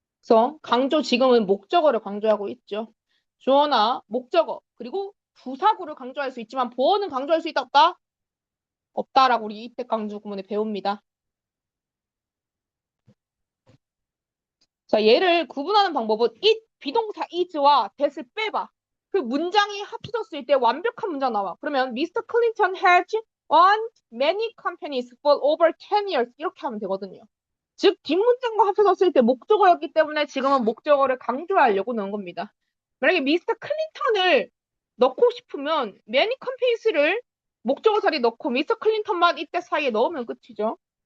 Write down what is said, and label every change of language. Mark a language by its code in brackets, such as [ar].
[ko] 그래서 강조 지금은 목적어를 강조하고 있죠. 주어나 목적어 그리고 부사구를 강조할 수 있지만 보어는 강조할 수 있다 없다? 없다라고 우리 이때 강조 구문에 배웁니다. 자, 얘를 구분하는 방법은 it 비동사 is와 that을 빼봐. 그 문장이 합쳐졌을 때 완벽한 문장 나와. 그러면 Mr. [en] Clinton has owned many companies for over 10 years [ko] 이렇게 하면 되거든요. 즉 뒷문장과 합쳐졌을 때 목적어였기 때문에 지금은 목적어를 강조하려고 넣은 겁니다. 만약에 미스터 클린턴을 넣고 싶으면 many companies를 목적어 자리에 넣고 미스터 클린턴만 이때 사이에 넣으면 끝이죠.